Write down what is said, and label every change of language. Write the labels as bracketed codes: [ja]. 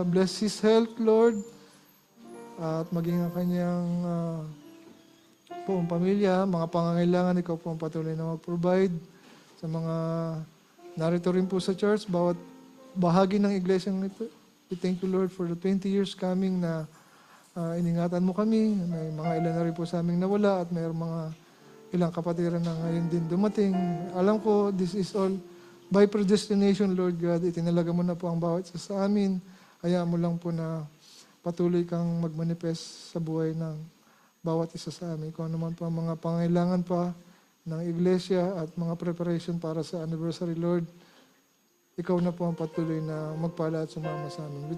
[en] Bless his health, [tl] Lord, at maging ang kanyang buong pamilya, mga pangangailangan, ikaw po ang patuloy na mag-provide sa mga narito rin po sa church, bawat bahagi ng iglesia ito. [en] We thank you, Lord, for the 20 years coming [tl] na iningatan mo kami. May mga ilan na rin po sa aming nawala at may mga ilang kapatiran na ngayon din dumating. Alam ko, [en] this is all by predestination, [tl] Lord God. Itinalaga mo na po ang bawat isa sa amin. Hayaan mo lang po na patuloy kang magmanifest sa buhay ng bawat isa sa amin. Kung ano man po ang mga pangailangan pa ng iglesia at mga preparation para sa anniversary, Lord, ikaw na po ang patuloy na magpala at sumama sa amin.